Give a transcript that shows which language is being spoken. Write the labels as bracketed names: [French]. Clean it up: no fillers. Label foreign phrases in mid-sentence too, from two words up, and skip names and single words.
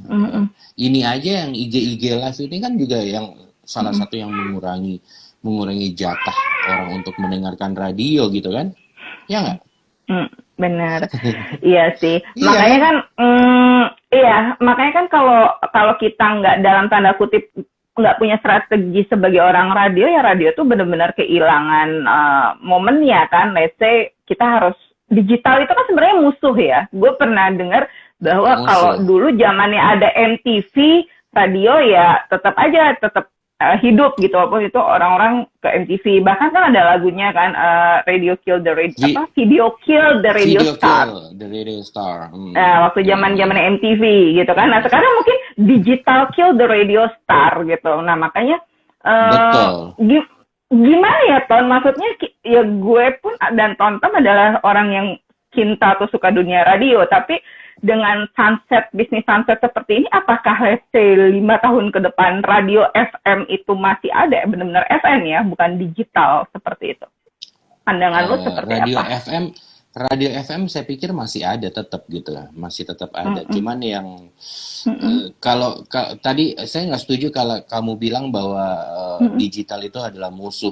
[Indonesian] Ini aja yang IG live ini kan juga yang salah satu yang mengurangi jatah orang untuk mendengarkan radio gitu kan, ya nggak? Benar, iya sih. Makanya kan, makanya kan kalau kita nggak dalam tanda kutip nggak punya strategi sebagai orang radio, ya radio tuh benar-benar kehilangan momennya kan. [English] Let's say [Indonesian] kita harus digital itu kan sebenarnya musuh ya. Gue pernah dengar bahwa kalau dulu zamannya ada MTV, radio ya tetap hidup gitu, walaupun itu orang-orang ke MTV. Bahkan kan ada lagunya kan, Radio Kill the Radio, Video Kill the Radio Star. Waktu zaman MTV gitu kan. Nah sekarang mungkin Digital Kill the Radio Star gitu. Nah makanya gimana ya Ton? Maksudnya ya gue pun dan Ton adalah orang yang cinta atau suka dunia radio, tapi dengan bisnis sunset seperti ini, apakah [English] let's say [Indonesian] 5 tahun ke depan radio FM itu masih ada, benar-benar FM ya, bukan digital seperti itu? Pandangan lo seperti apa? Radio FM saya pikir masih ada tetap gitu lah, masih tetap ada. Cuman yang kalau tadi saya nggak setuju kalau kamu bilang bahwa digital itu adalah musuh.